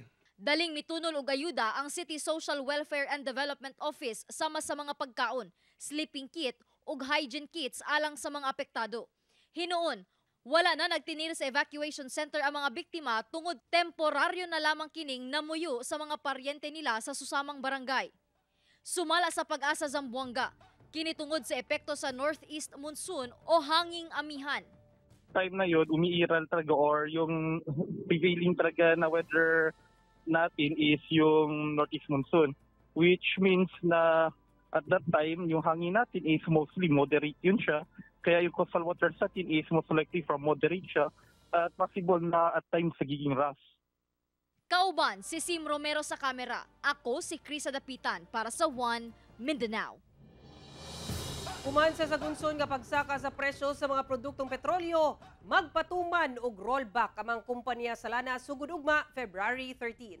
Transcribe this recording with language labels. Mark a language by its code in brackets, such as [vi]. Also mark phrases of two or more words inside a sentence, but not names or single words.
[ceb] Daling mitunol og ayuda ang City Social Welfare and Development Office sama sa mga pagkaon, [en] sleeping kit [ceb] ug [en] hygiene kits [ceb] alang sa mga apektado. Hinuon, wala na nagtinir sa [en] evacuation center [ceb] ang mga biktima tungod temporaryo na lamang kining namuyo sa mga paryente nila sa susamang barangay. Sumala sa Pag-asa Zamboanga, kini tungod sa epekto sa [en] northeast monsoon [ceb] o hanging amihan. [tl] Time na yun, umiiral talaga or yung prevailing talaga na weather natin is yung [en] northeast monsoon, which means [tl] na [en] at that time [tl] yung hangin natin [en] is mostly moderate [tl] yun siya. Kaya yung [en] coastal water [tl] sa atin [en] is most likely from moderate [tl] siya at possible na [en] at times [tl] sagiging rough. [ceb] Kauban si Sim Romero sa kamera. Ako si Krisa Dapitan para sa One Mindanao. Umansa sa gunson nga pagsaka sa presyo sa mga produktong petrolyo, magpatuman og rollback amang kumpanya sa lana sugod ugma February 13.